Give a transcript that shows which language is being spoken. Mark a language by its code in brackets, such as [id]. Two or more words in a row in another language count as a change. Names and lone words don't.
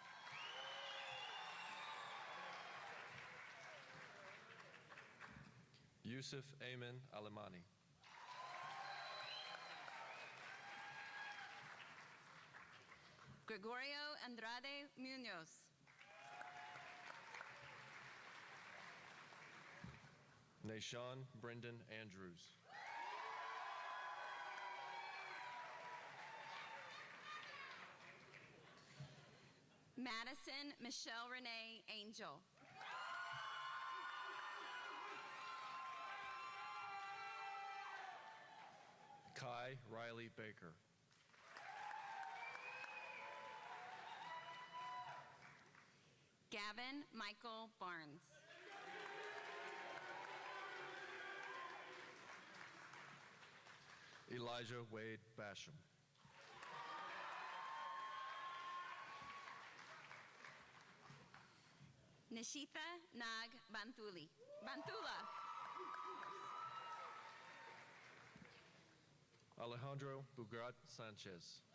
[en] Yusuf Ayman Alamani. Gregorio Andrade Munoz. Nashawn Brendan Andrews. Madison Michelle Renee Angel. Kai Riley Baker. Gavin Michael Barnes. Elijah Wade Basham. Nishita Nag Bantula. Alejandro Bugrat Sanchez.